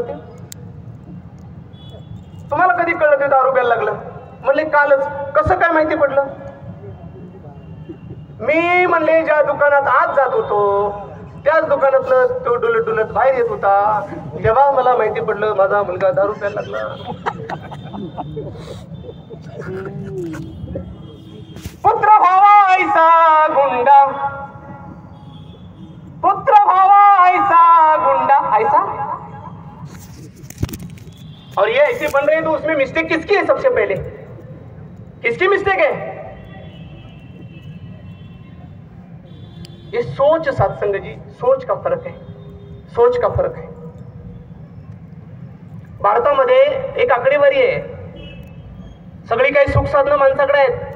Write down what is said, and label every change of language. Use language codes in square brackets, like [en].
[mr] ते तुम्हाला कधी कळलं ते दारू प्यायला लागलं? म्हणले कालच. कसं काय माहिती पडलं? मी म्हणले ज्या दुकानात आज जात होतो त्याच दुकानातलं तो डुलत डुलत बाहेर येत होता, तेव्हा मला माहिती पडलं माझा मुलगा दारू प्यायला लागला. पुत्र भावा ऐसा गुंडा, पुत्र भावा ऐसा गुंडा ऐसा, [hi] और ये ऐसे बन रहे हैं तो उसमें मिस्टेक किसकी है? सबसे पहले किसकी मिस्टेक है? ये सोच सत्संग जी, सोच का फरक है, सोच का फरक है. [mr] भारतामध्ये एक आकडेवारी आहे, सगळी काही सुख साधनं माणसाकडे आहेत.